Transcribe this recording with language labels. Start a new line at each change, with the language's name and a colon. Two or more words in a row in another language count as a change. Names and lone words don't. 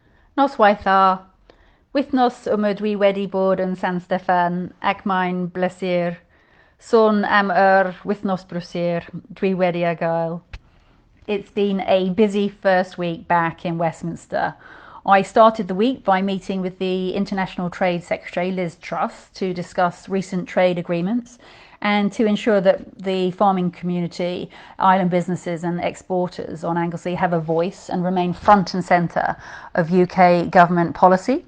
Welsh: Noswaith wythnos dwi wedi bod yn San Steffan ac mae'n bleser. Sôn am wythnos brysur dwi wedi a gael.
English: It's been a busy first week back in Westminster. I started the week by meeting with the International Trade Secretary, Liz Truss, to discuss recent trade agreements and to ensure that the farming community, island businesses and exporters on Anglesey have a voice and remain front and centre of UK government policy.